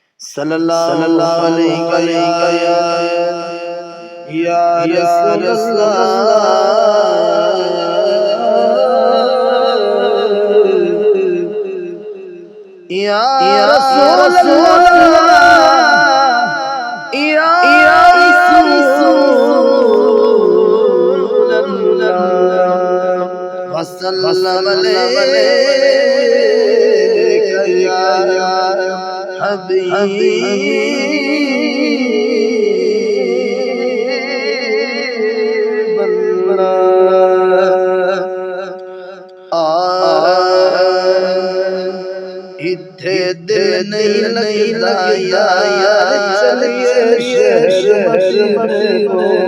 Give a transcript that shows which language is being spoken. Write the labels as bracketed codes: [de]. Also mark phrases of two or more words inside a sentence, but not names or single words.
[ar] صلى الله عليه يا رسول الله يا رسول الله يا رسول الله وسلم عليك يا [pa] ایتھے دل نہیں لگدا یار چلیے شہر مدینہ